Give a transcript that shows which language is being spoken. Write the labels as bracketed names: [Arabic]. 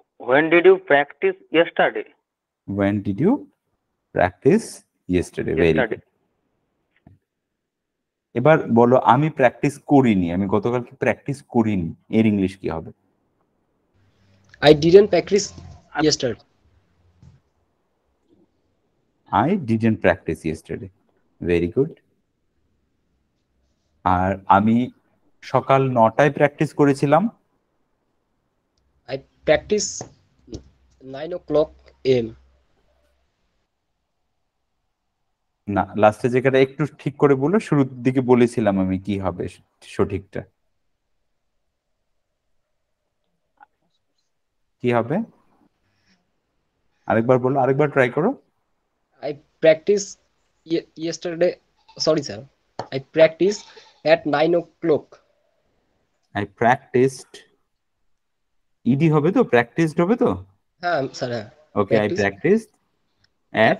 [English] When did you practice yesterday? When did you practice yesterday? Very Yesterday. good. [Bangla] এবার বলো আমি practice করিনি, আমি গতকালকে প্র্যাকটিস করিনি, এর ইংলিশ কি হবে? [English] I didn't practice yesterday. I didn't practice yesterday. Very good. [Bangla] আর আমি সকাল 9টায় প্র্যাকটিস করেছিলাম। [English] I practice 9 o'clock a.m. [Bangla] না, লাস্টে জায়গাটা একটু ঠিক করে বলো, শুরুর দিকে বলেছিলাম আমি কি হবে সঠিকটা, কি হবে আরেকবার বলো, আরেকবার ট্রাই করো। [English] I practice yesterday. Sorry, sir. I practice at 9 o'clock. I practiced, [Bangla] ED হবে তো, প্র্যাকটিসড হবে তো? হ্যাঁ স্যার, হ্যাঁ। [English] okay, I practiced at